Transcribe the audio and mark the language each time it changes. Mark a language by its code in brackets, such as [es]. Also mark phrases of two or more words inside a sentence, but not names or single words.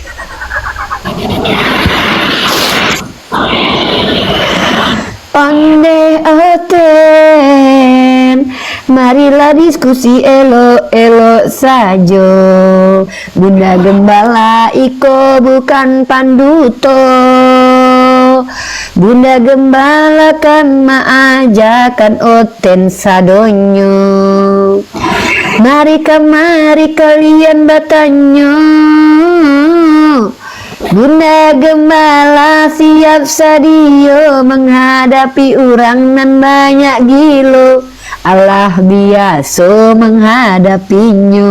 [min] Onde oten, marilah diskusi elo-elo saja. Bunda Gembala iko bukan panduto. Bunda Gembala kan maajakan oten sadonyo. [id] Mari kalian bertanya. [min] Bunda Gembala siap sadio menghadapi orang nan banyak gilo. [id] Allah biasa menghadapinya.